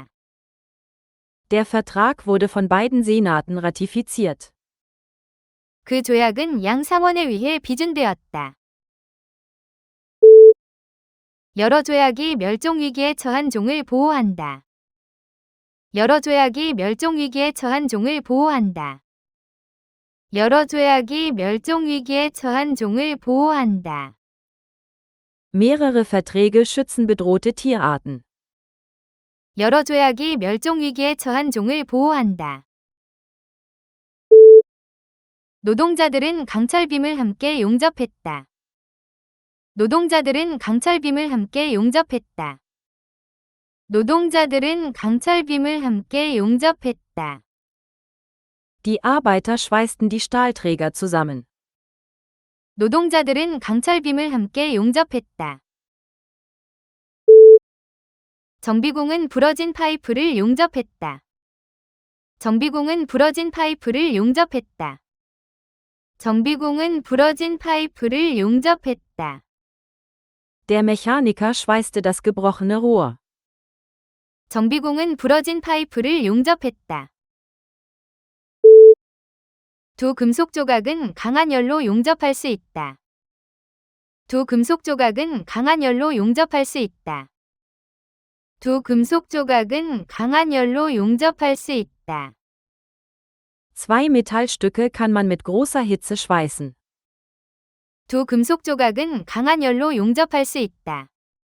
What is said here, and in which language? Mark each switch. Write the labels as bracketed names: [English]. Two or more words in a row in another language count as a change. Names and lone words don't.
[German] Der Vertrag wurde von beiden Senaten ratifiziert. [Korean] 그 조약은 양상원에 의해 비준되었다. 여러 조약이 멸종위기에 처한 종을 보호한다. 여러 조약이 멸종위기에 처한 종을 보호한다. 여러 조약이 멸종위기에 처한 종을 보호한다. [German] Mehrere Verträge schützen bedrohte Tierarten. [Korean] 여러 조약이 멸종위기에 처한 종을 보호한다. 노동자들은 강철빔을 함께 용접했다. 노동자들은 강철빔을 함께 용접했다. 노동자들은 강철빔을 함께 용접했다. [German] Die Arbeiter schweißten die Stahlträger zusammen. [Korean] 노동자들은 강철빔을 함께 용접했다. 정비공은 부러진 파이프를 용접했다. 정비공은 부러진 파이프를 용접했다. 정비공은 부러진 파이프를 용접했다. [German] Der Mechaniker schweißte das gebrochene Rohr. [Korean] 정비공은 부러진 파이프를 용접했다. 두 금속 조각은 강한 열로 용접할 수 있다. 두 금속 조각은 강한 열로 용접할 수 있다. 두 금속 조각은 강한 열로 용접할 수 있다. [German] Zwei Metallstücke kann man mit großer Hitze schweißen. [Korean] 두 금속 조각은 강한 열로 용접할 수 있다.